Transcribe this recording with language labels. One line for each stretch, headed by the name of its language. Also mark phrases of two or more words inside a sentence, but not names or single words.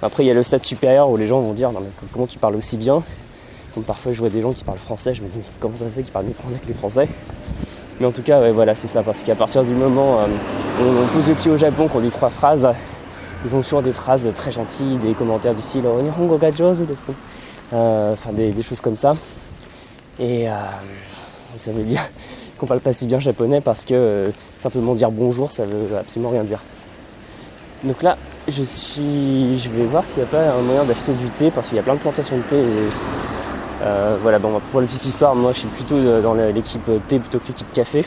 French: Après il y a le stade supérieur où les gens vont dire non mais comment tu parles aussi bien. Comme parfois je vois des gens qui parlent français, je me dis mais comment ça se fait qu'ils parlent mieux français que les Français. Mais en tout cas ouais, voilà c'est ça, parce qu'à partir du moment où on pose le pied au Japon, qu'on dit 3 phrases, ils ont toujours des phrases très gentilles, des commentaires du style
Japanese: 日本語が上手です,
French: enfin des choses comme ça. Et ça veut dire qu'on parle pas si bien japonais parce que simplement dire bonjour ça veut absolument rien dire. Donc là je vais voir s'il n'y a pas un moyen d'acheter du thé, parce qu'il y a plein de plantations de thé et voilà, bon pour la petite histoire, moi je suis plutôt dans l'équipe thé plutôt que l'équipe café.